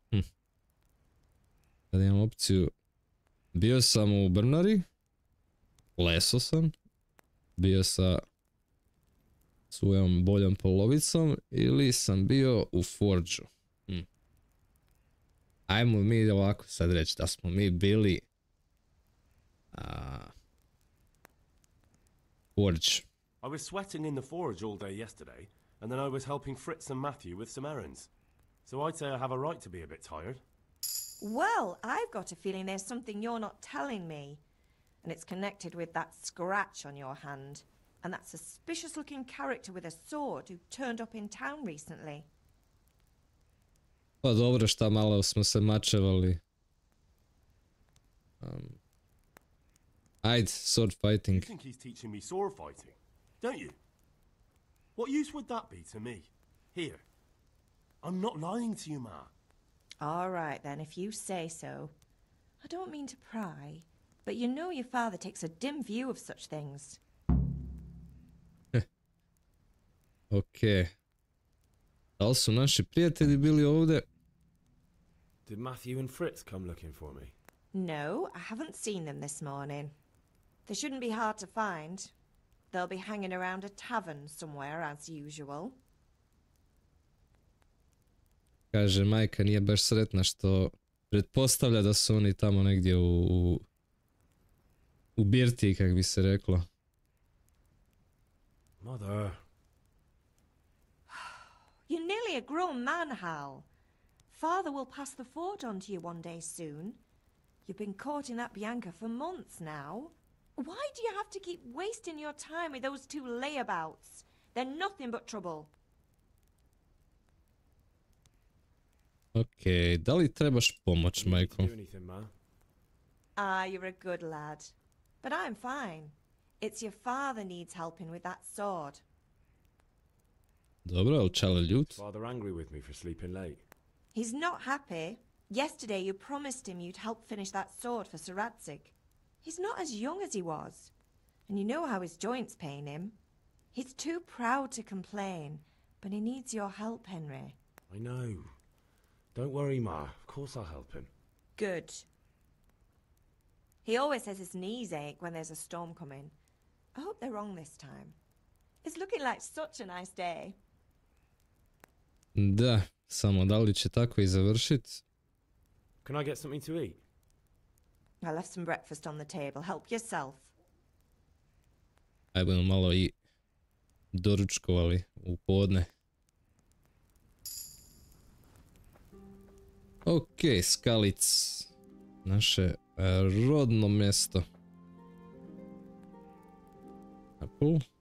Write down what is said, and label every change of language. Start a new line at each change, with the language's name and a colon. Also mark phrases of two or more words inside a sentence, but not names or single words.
Croatian: Sad imam opciju. Bio sam u Brnari. Leso sam. Bio sa svojom boljom polovicom. Ili sam bio u Forđu. Ajmo mi ovako sad reći da smo mi bili Forge.
English: I was sweating in the forge all day yesterday, and then I was helping Fritz and Matthew with some errands. So I'd say I have a right to be a bit tired. Well, I've got a feeling there's something you're not telling me. And it's connected with that scratch on your hand. And that suspicious-looking character with a sword who turned up in town recently.
Croatian: Pa dobro, šta malo smo se mačevali. Ajde,
English: sword fighting. You think he's teaching me sword fighting, don't you? What use would that be to me? Here. I'm not lying to you, Ma. All right, then, if you say so. I don't mean to pry, but you know your father takes a dim view of such things.
Croatian: Okej. Da li su naši prijatelji bili ovdje?
English: Did Matthew and Fritz come looking for me? No, I haven't seen them this morning. They shouldn't be hard to find. They'll be hanging around a tavern somewhere, as usual.
Croatian: Kaže, majka nije baš sretna što pretpostavlja da su oni tamo negdje u birtiji, kak bi se reklo.
English: Mother. You're nearly a grown man, Hal. Father will pass the fort on to you one day soon. You've been courting that Bianca for months now. Why do you have to keep wasting your time with those two layabouts? They're nothing but trouble.
Croatian: Okej, da li trebaš pomoć, majko?
English: Do anything, Ma? Ah, you're a good lad. But I'm fine. It's your father needs helping with that sword.
Croatian: Dobro, ali čale ljut?
English: Father angry with me for sleeping late? He's not happy. Yesterday you promised him you'd help finish that sword for Sir Radzig. He's not as young as he was. And you know how his joints pain him. He's too proud to complain, but he needs your help, Henry. I know. Don't worry, Ma. Of course I'll help him. Good. He always says his knees ache when there's a storm coming. I hope they're wrong this time. It's looking like such a nice day.
Croatian: Da, samo da li će tako i završit?
English: Can I get something to eat? I left some breakfast on the table. Help yourself.
Croatian: Aj budemo malo i doručkovali u podne. Ok, Skalic. Naše rodno mjesto. Apple.